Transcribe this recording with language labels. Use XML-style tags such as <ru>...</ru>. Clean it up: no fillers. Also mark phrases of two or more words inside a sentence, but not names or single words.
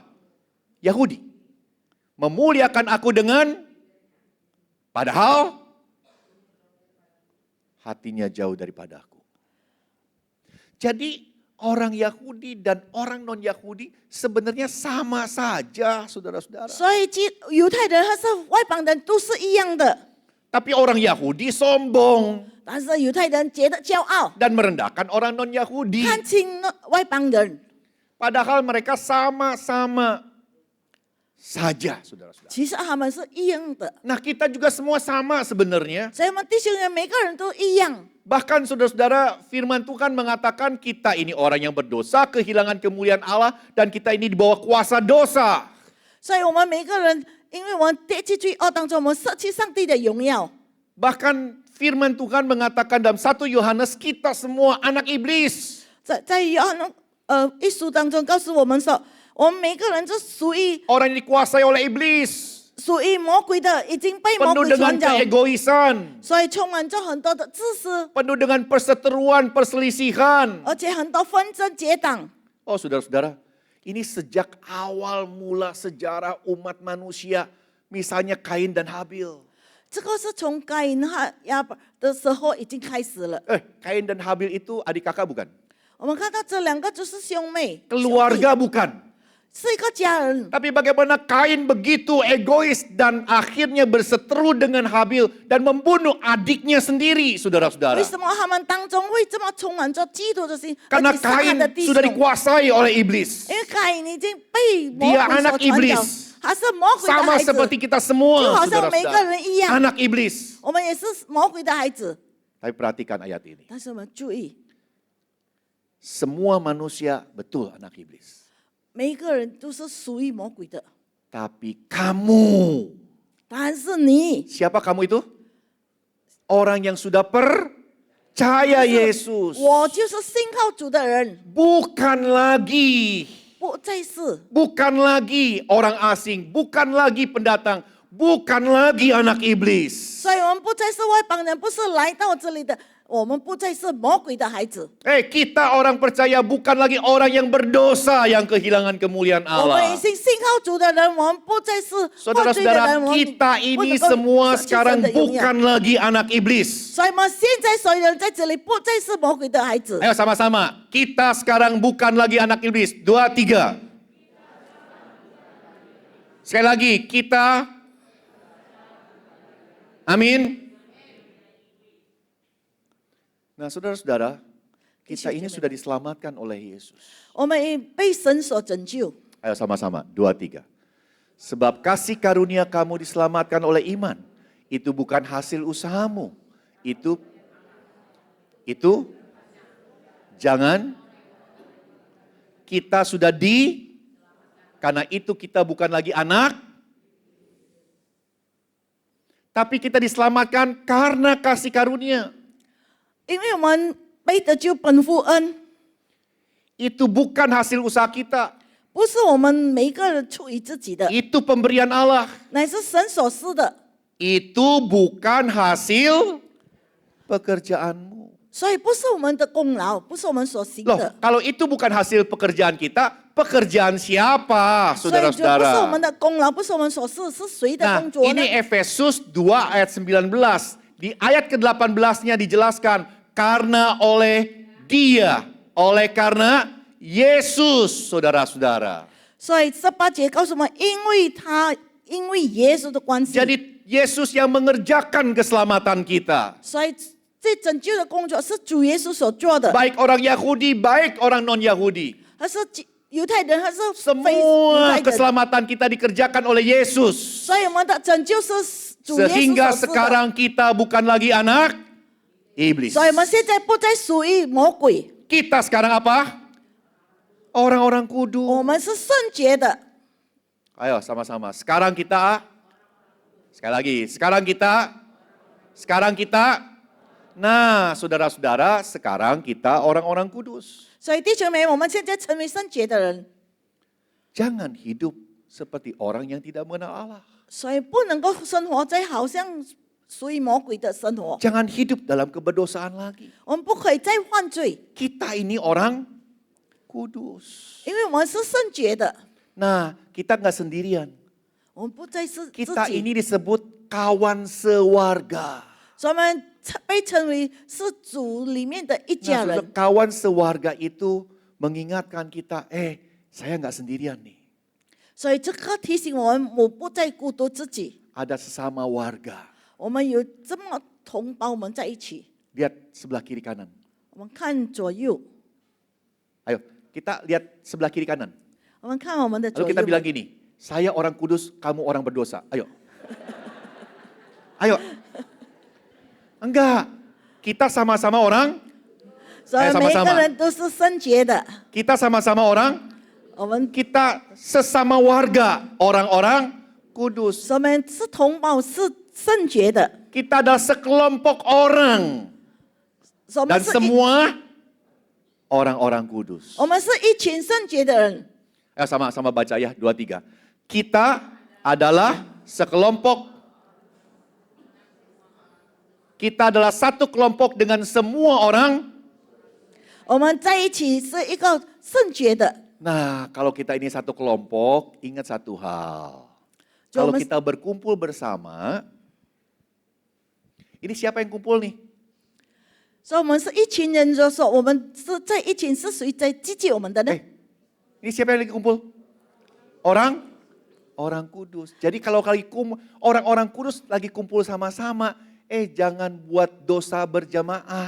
<id>Yahudi. Memuliakan aku dengan, padahal hatinya jauh daripada aku. Jadi orang Yahudi dan orang non-Yahudi sebenarnya sama saja, saudara-saudara.</id> <zh>所以犹太人和是外邦人都是一样的，</zh> <id>Tapi orang Yahudi sombong</id> <zh>但是犹太人觉得骄傲，</zh> <id>dan merendahkan orang non-Yahudi.</id> <zh>看轻外邦人。</zh> <id>Padahal mereka sama-sama saja, saudara-saudara.</id> <zh>其实他们是一样的，</zh> <id>Nah, kita juga semua sama sebenarnya.</id> <zh>所以我们弟兄姐妹每个人都一样。</zh> <id>Bahkan saudara-saudara, firman Tuhan mengatakan kita ini orang yang berdosa, kehilangan kemuliaan Allah, dan kita ini di bawah kuasa dosa.</id> <zh>所以我们每个人，因为我们跌进罪恶当中，我们失去上帝的荣耀。</zh> <id>Bahkan firman Tuhan mengatakan dalam 1 Yohanes, kita semua anak iblis.</id> <zh>在约翰一书当中告诉我们说，我们每个人都属于</zh> <id>Orang yang dikuasai oleh iblis.</id> <zh>属于魔鬼的，已经被魔</zh> <id>Penuh</id> <zh>鬼</zh> <id>dengan</id> <zh>传教，</zh> <id>keegoisan.</id> <zh>所以充满着很多的自私，</zh> <id>Penuh dengan perseteruan, perselisihan.</id> <zh>而且很多纷争结党。</zh> <id>Oh saudara-saudara, ini sejak awal mula sejarah umat manusia. Misalnya Kain dan Habil.</id> <zh>这个是从该隐和亚伯的时候已经开始了。</zh> <id>Kain dan Habil itu adik kakak bukan?</id> <zh>我们看到这两个就是兄妹，</zh> <id>Keluarga bukan?</id> <zh>是一个家人。</zh> <id>Tapi bagaimana Kain begitu egois dan akhirnya berseteru dengan Habil dan membunuh adiknya sendiri,</id> <zh>为</zh> <id>saudara-saudara.</id> <zh>什么他们当中会这么充满着嫉妒的心，而</zh> <id>Karena</id> <zh>且杀他的</zh> <id>Kain</id> <zh>弟兄？</zh> <id>sudah dikuasai oleh iblis.</id> <zh>因为该隐已经被魔</zh> <id>Dia</id> <zh>鬼</zh> <id>anak</id> <zh>所传教</zh> <id>iblis，</id> <zh>他是魔鬼的</zh> <id>Sama</id> <zh>孩子，</zh> <id>seperti kita semua,</id> <zh>就好像每个</zh> <id>saudara-saudara.</id> <zh>人一样，</zh> <id>Anak iblis.</id> <zh>我们也是魔鬼的孩子。</zh> <id>Tapi perhatikan ayat ini.</id> <zh>但是我们注意，</zh> <id>Semua manusia betul anak iblis.</id> <zh>每一个人都是属于魔鬼的，</zh> <id>Tapi kamu,</id> <zh>但是你</zh> <id>siapa kamu itu? Orang yang sudah percaya Yesus.</id> <zh>我就是信靠主的人，</zh> <id>Bukan lagi,</id> <zh>不再是，</zh> <id>bukan lagi orang asing, bukan lagi pendatang, bukan lagi anak iblis.</id> <zh>所以我们不再是外邦人，不是来到这里的，我们不再是魔鬼的孩子。</zh> <id>Kita orang percaya bukan lagi orang yang berdosa yang kehilangan kemuliaan</id> <zh>我们已</zh> <id>Allah.</id> <zh>经信靠主的人，我们不再是犯罪的人，</zh> <id>Saudara-saudara,</id> <zh>我们</zh> <id>kita</id> <zh>不</zh> <id>ini</id> <zh>能够</zh> <id>semua</id> <zh>失去神</zh> <id>sekarang</id> <zh>的荣耀。</zh> <id>bukan lagi anak iblis.</id> <zh>所以我们现在所有人在这里不再是魔鬼的孩子。</zh> <id>Ayo sama-sama, kita sekarang bukan lagi anak iblis. 2, 3. Sekali lagi, kita. Amin. Nah saudara-saudara, kita ini sudah diselamatkan oleh Yesus.</id> <zh>我们已被神所拯救，</zh> <id>Ayo sama-sama, 2, 3. Sebab kasih karunia kamu diselamatkan oleh iman. Itu bukan hasil usahamu. Itu jangan kita sudah karena itu kita bukan lagi anak, tapi kita diselamatkan karena kasih karunia.</id> <zh>因为我们被得救本乎恩，</zh> <id>Itu bukan hasil usaha kita,</id> <zh>不是我们每一个人出于自己的，</zh> <id>itu pemberian Allah.</id> <zh>乃是神所赐的。</zh> <id>Itu bukan hasil pekerjaanmu.</id> <zh>所以不是我们的功劳，不是我们所行</zh> <id>Loh,</id> <zh>的，</zh> <id>kalau itu bukan hasil pekerjaan kita, pekerjaan siapa,</id> <zh>所以就不是我</zh> <id>saudara-saudara?</id> <zh>们的功劳，不是我们所事，是谁的</zh> <id>Nah,</id> <zh>工作呢</zh> <id>ini？ Efesus 2 ayat 19. Di ayat ke-18-nya dijelaskan, karena oleh Dia, karena Yesus, saudara-saudara.</id> <zh>所以18节告诉我们，因为耶稣的关系，</zh> <id>Jadi Yesus yang mengerjakan keselamatan kita.</id> <zh>所以这拯救的工作是主耶稣所做的，</zh> <id>Baik orang Yahudi, baik orang non-Yahudi.</id> <zh>还是犹太人，还是非犹</zh> <id>Semua</id> <zh>太人。</zh> <id>keselamatan kita dikerjakan oleh Yesus.</id> <zh>所以我们的拯救是主耶稣</zh> <id>Sehingga</id> <zh>所赐的。</zh> <id>sekarang kita bukan lagi anak iblis.</id> <zh>所以我们现在不再属于魔鬼，</zh> <id>Kita sekarang apa? Orang-orang</id> <zh>我</zh> <id>kudus.</id> <zh>们是圣洁的。</zh> <id>Ayo sama-sama. Sekarang kita, sekali lagi. Sekarang kita. Nah, saudara-saudara, sekarang kita orang-orang kudus.</id> <zh>所以弟兄们，我们现在成为圣洁的人，</zh> <id>Jangan hidup seperti orang yang tidak mengenal Allah.</id> <zh>所以不能够生活在好像属于魔鬼的生活。</zh> <id>Jangan hidup dalam keberdosaan lagi.</id> <zh>我们不可以再犯罪，</zh> <id>Kita ini orang kudus.</id> <zh>因为我们是圣洁的，</zh> <id>Nah, kita nggak sendirian.</id> <zh>我们不再是自</zh> <id>Kita</id> <zh>己，</zh> <id>ini disebut kawan sewarga.</id> <zh>所以我们被称为是主里面的一</zh> <id>Nah,</id> <zh>家</zh> <id>saudara,</id> <zh>人。</zh> <id>kawan sewarga itu mengingatkan kita, saya nggak sendirian nih.</id> <zh>所以这个提醒我们，我不再孤独自己，</zh> <id>Ada sesama warga.</id> <zh>我们有这么同胞们在一起。</zh> <id>Lihat sebelah kiri kanan.</id> <zh>我们看左右，</zh> <id>Ayo, Kita lihat sebelah kiri kanan.</id> <zh>我们看我们的左</zh> <id>Lalu kita</id> <zh>右</zh> <id>bilang gini, saya orang kudus, kamu orang berdosa. Ayo. Ayo. Enggak. Kita sama-sama orang,</id> <zh>所以</zh> <id>sama-sama</id> <zh>每一个人都是圣洁的。</zh> <id>kita sama-sama orang,</id> <zh>我们</zh> <id>kita sesama warga, orang-orang kudus.</id> <zh>我们是同胞，是圣洁的。</zh> <id>Kita adalah sekelompok orang</id> <zh>我</zh> <id>dan</id> <zh>们是一，</zh> <id>semua orang-orang kudus.</id> <zh>我们是一群圣洁的人。</zh> <id>Sama-sama baca ya, 2, 3. Kita adalah sekelompok. Kita adalah satu kelompok dengan semua orang.</id> <zh>我们在一起是一个圣洁的。</zh> <id>Nah, kalau kita ini satu kelompok, ingat satu hal. Cuma Kalau mes- kita berkumpul bersama, ini siapa yang kumpul nih?</id> <zh>所以我们是一群人，就说我们是在一群，是谁在积极我们的呢？</zh> <id>Ini siapa yang lagi kumpul? Orang kudus. Jadi kalau orang-orang kudus lagi kumpul sama-sama, jangan buat dosa berjamaah.</id>